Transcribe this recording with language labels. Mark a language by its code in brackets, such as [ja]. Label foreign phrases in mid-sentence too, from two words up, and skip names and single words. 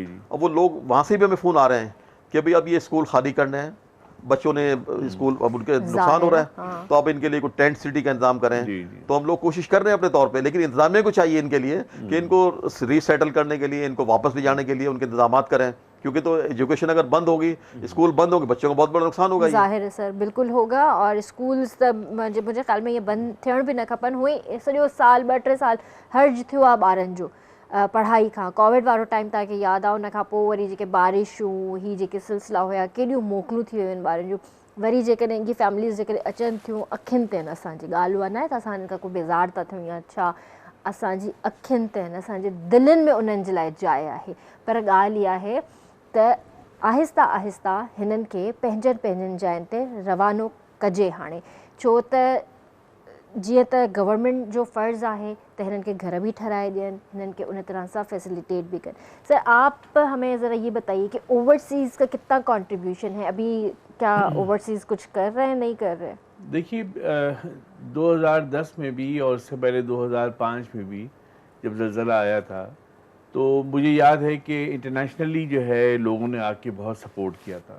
[ur] اب وہ لوگ وہاں سے بھی ہمیں فون آ رہے ہیں کہ بھئی اب یہ اسکول خالی کرنا ہے, بچوں نے اسکول اب ان کے نقصان ہو رہا ہے, تو اب ان کے لیے کوئی [en] tent city [ur] کا انتظام کریں. تو ہم لوگ کوشش کر رہے ہیں اپنے طور پہ, لیکن انتظامیہ کو چاہیے ان کے لیے کہ ان کو ری سیٹل کرنے کے لیے, ان کو واپس لے جانے کے لیے ان کے انتظامات کریں, کیونکہ تو ایجوکیشن اگر بند ہوگی, اسکول بند ہوگی, بچوں کو بہت بڑا نقصان ہوگا. ظاہر ہے سر, بالکل ہوگا. اور اسکولز مجھے خیال میں یہ بند [sd] थियण बि न खपनि. हुई सॼो साल 2-3 साल हर्ज थियो आहे ॿारनि जो पढ़ाई खां. कोविड वारो टाइम तव्हांखे यादि आहे, उन खां पोइ वरी जेके बारिशूं ही जेके सिलसिला हुया, केॾियूं मोकलूं थी वियूं आहिनि ॿारनि जूं. वरी जेकॾहिं इनकी फैमिलीज़ जेकॾहिं अचनि थियूं, अखियुनि ते आहिनि असांजी, ॻाल्हि उहा न आहे त असां हिन खां को बेज़ार था थियूं या छा, असांजी अखियुनि ते आहिनि, असांजे दिलनि में उन्हनि जे लाइ जाइ आहे. पर ॻाल्हि इहा आहे त आहिस्ता आहिस्ता हिननि खे पंहिंजनि जाइनि ते रवानो कजे हाणे. छो त जीअं त गवर्नमेंट जो फ़र्ज़ु आहे त हिननि खे घर भी ठहिराए ॾियनि, हिननि खे उन तरह सां फैसिलिटेट भी कनि. [ur] سر آپ ہمیں ذرا یہ بتائیے کہ اوورسیز کا کتنا کنٹریبیوشن ہے ابھی، کیا اوورسیز کچھ کر رہے ہیں، نہیں کر رہے? دیکھیے 2010 میں بھی اور اس سے پہلے 2005 میں بھی جب زلزلہ آیا تھا تو مجھے یاد ہے کہ انٹرنیشنلی جو ہے لوگوں نے آکے بہت سپورٹ کیا تھا.